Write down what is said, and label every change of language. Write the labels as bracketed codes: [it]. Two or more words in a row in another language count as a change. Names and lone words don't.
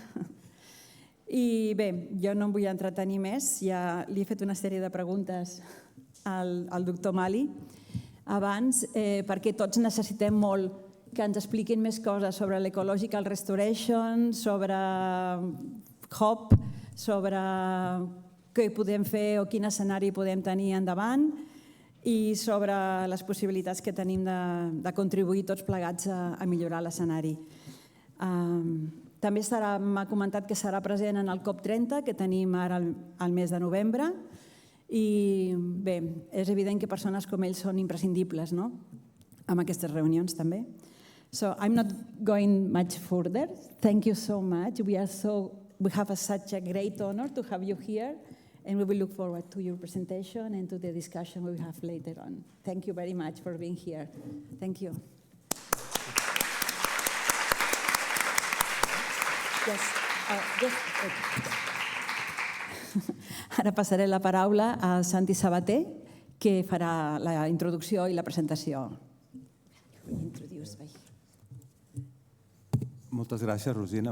[ca] I bé, jo no em vull entretenir més, ja li he fet una sèrie de preguntes al doctor Malhi abans, perquè tots necessitem molt que ens expliquin més coses sobre l' [en] Ecological Restoration, [ca] sobre HOP, sobre què podem fer o quin escenari podem tenir endavant i sobre les possibilitats que tenim de contribuir tots plegats a millorar l'escenari. També m'ha comentat que serà present en el COP30, que tenim ara al mes de novembre, i bé, és evident que persones com ell són imprescindibles en aquestes reunions també. [en] So I'm not going much further. Thank you so much. We have such a great honor to have you here, and we will look forward to your presentation and to the discussion we will have later on. Thank you very much for being here. Thank you. [ca] Ara passaré la paraula a Santi Sabater, que farà la introducció i la presentació. Moltes gràcies, Rosina.